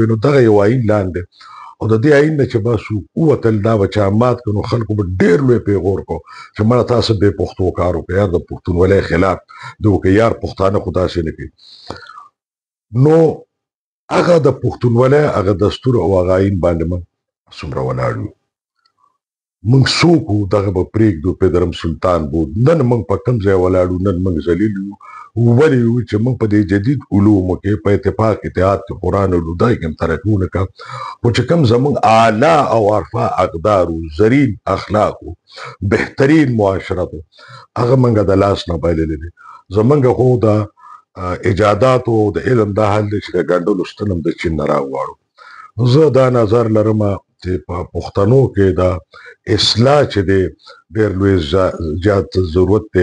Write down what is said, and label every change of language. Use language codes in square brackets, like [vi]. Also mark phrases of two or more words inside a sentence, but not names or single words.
[ps] نو دغه یو آئین لاندې او د دې آئین نه چې بس ووتل دا به چا مات کړو، خلکو به ډېر لوی پیغور کو چې مړه تاسو بې پښتو کار وکړئ، یار د پښتونولۍ خلاف د وکړئ، یار پښتانه خو داسې نه کوي. نو هغه د پښتونولۍ هغه دستور او هغه آئین باندې موږ څومره ولاړ یو. موږ څوک وو دغه به پرېږدو، [fa] پدرم سلطان بود. [ps] نن موږ په کوم ځای ولاړ یو، نن موږ ذلیل یو. ولې یو چې موږ په دې جدید علومو کې په اتفاق اتحاد کې قرآن او لودای کې هم ترقي ونه کړه، خو چې کوم زموږ اعلی او عرفه اقدار و، زرین اخلاق و، بهترین معاشرت و، هغه موږ د لاس نه بایللی دی. زموږ خو د ایجاداتو او د علم دا حال دی چې د ګنډلو ستن هم د چین نه راغواړو. زه دا نظر لرم چې په پښتنو کې د اصلاح چې دی ډېر لوی زیات ضرورت دی.